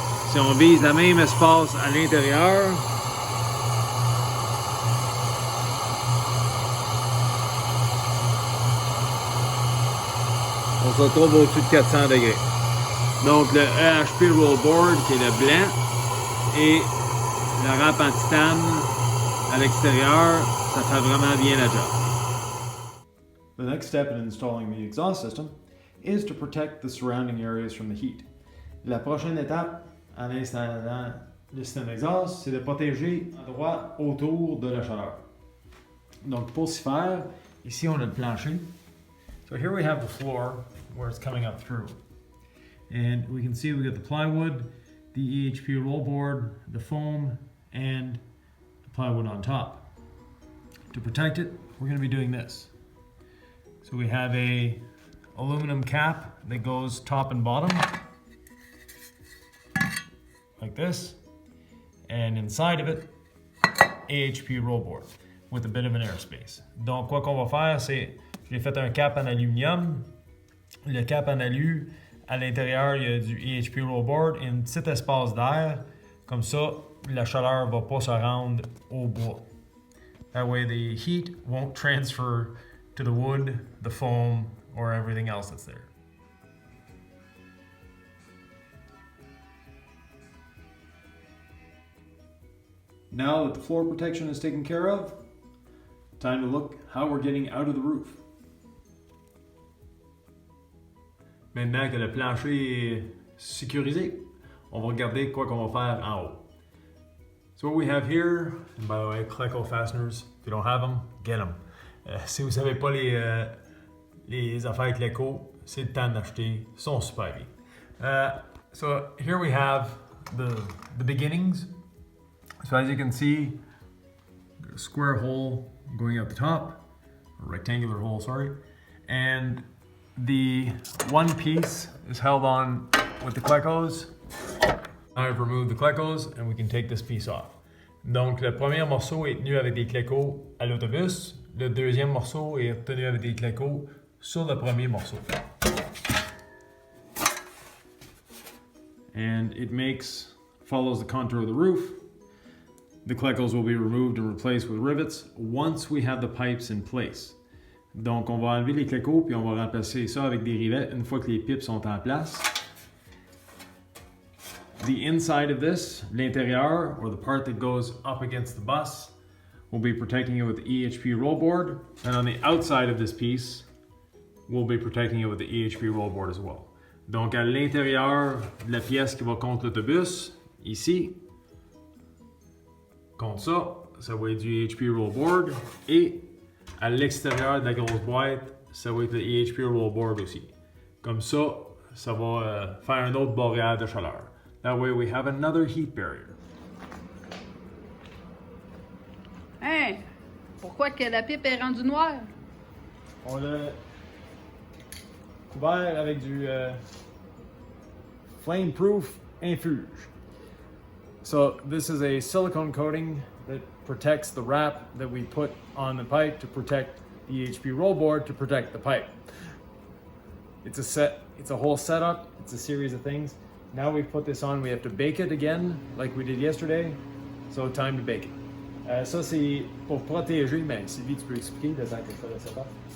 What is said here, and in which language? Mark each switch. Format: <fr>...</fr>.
<fr>Si on vise le même espace à l'intérieur, on se retrouve au-dessus de 400 degrés. Donc le EHP rollboard qui est le blanc et le wrap en titane à l'extérieur, ça fait vraiment bien la job.</fr> <en>The next step in installing the exhaust system is to protect the surrounding areas from the heat.</en> <fr>La prochaine étape en installant le système d'exhaust, c'est de protéger l'endroit autour de la chaleur. Donc pour ce faire, ici on a le plancher.</fr> <en>So here we have the floor where it's coming up through. And we can see we got the plywood, the EHP roll board, the foam, and the plywood on top. To protect it, we're going to be doing this. So we have a aluminum cap that goes top and bottom, like this, and inside of it, AHP roll board with a bit of an airspace.</en> <fr>Donc quoi qu'on va faire, c'est, j'ai fait un cap en aluminium. Le cap en alu, à l'intérieur, il y a du EHP roll board et un petit espace d'air. Comme ça, la chaleur ne va pas se rendre au bois.</fr> <en>That way the heat won't transfer to the wood, the foam, or everything else that's there. Now that the floor protection is taken care of, time to look how we're getting out of the roof.</en> <fr>Maintenant que le plancher est sécurisé, on va regarder quoi qu'on va faire en haut.</fr> <en>So what we have here, and by the way, Cleco fasteners, if you don't have them, get them.</en> <fr>Si vous savez pas les affaires Cleco, c'est le temps d'acheter, ils sont super bien.</fr> <en>So here we have the beginnings. So as you can see, a square hole going out the top, a rectangular hole, sorry, and the one piece is held on with the Clecos. I've removed the Clecos and we can take this piece off.</en> <fr>Donc le premier morceau est tenu avec des Clecos à l'autobus, le deuxième morceau est tenu avec des Clecos sur le premier morceau.</fr> <en>And it follows the contour of the roof. The Clecos will be removed and replaced with rivets once we have the pipes in place.</en> <fr>Donc on va enlever les Clecos puis on va remplacer ça avec des rivets une fois que les pipes sont en place.</fr> <en>The inside of this,</en> <fr>l'intérieur,</fr> <en>or the part that goes up against the bus, we'll be protecting it with the EHP roll board. And on the outside of this piece, we'll be protecting it with the EHP roll board as well.</en> <fr>Donc à l'intérieur de la pièce qui va contre l'autobus, ici, contre ça, ça va être du EHP roll board. Et à l'extérieur de la grosse boîte, ça va être le EHP roll board aussi. Comme ça, ça va faire un autre barrière de chaleur.</fr> <en>That way we have another heat barrier. Hein?</en> <fr>Pourquoi que la pipe est rendue noire? On l'a couvert avec du flame-proof infuge.</fr> <en>So this is a silicone coating that protects the wrap that we put on the pipe to protect the EHP roll board to protect the pipe. It's a whole setup, it's a series of things. Now we've put this on, we have to bake it again, like we did yesterday. So time to bake it.</en> <fr>Ça c'est pour protéger, mais Sylvie, tu peux expliquer le temps que je fais le setup?</fr>